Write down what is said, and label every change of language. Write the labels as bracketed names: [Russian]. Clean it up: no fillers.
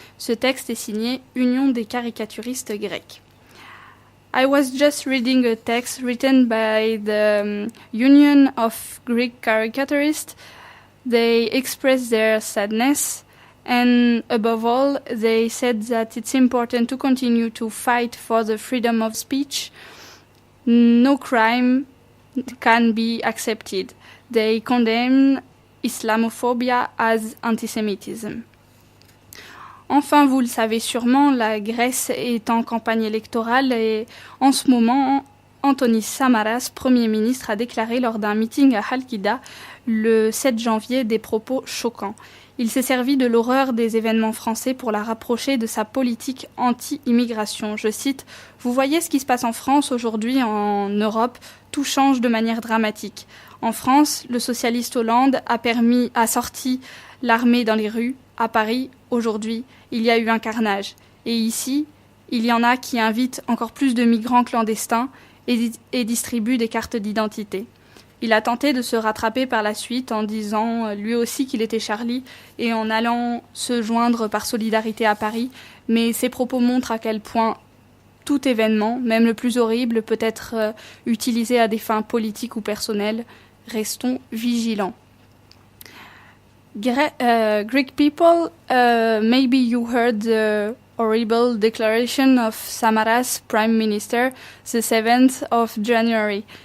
[French] Ce texte est signé Union des caricaturistes grecs. [English] I was just reading a text written by the Union of Greek Caricaturists. They expressed their sadness and above all they said that it's important to continue to fight for the freedom of speech. No crime can be accepted. They condemn Islamophobia as antisemitism. [French] Enfin, vous le savez sûrement, la Grèce est en campagne électorale et en ce moment, Antonis Samaras, Premier ministre, a déclaré lors d'un meeting à Halkida le 7 janvier des propos choquants. Il s'est servi de l'horreur des événements français pour la rapprocher de sa politique anti-immigration. Je cite « Vous voyez ce qui se passe en France aujourd'hui, en Europe, tout change de manière dramatique. En France, le socialiste Hollande a sorti l'armée dans les rues. À Paris, aujourd'hui, il y a eu un carnage. Et ici, il y en a qui invitent encore plus de migrants clandestins et distribuent des cartes d'identité. » Il a tenté de se rattraper par la suite en disant lui aussi qu'il était Charlie et en allant se joindre par solidarité à Paris, mais ses propos montrent à quel point tout événement, même le plus horrible, peut être utilisé à des fins politiques ou personnelles. Restons vigilants. [English] Greek people, maybe you heard the horrible declaration of Samaras Prime Minister the 7th of January.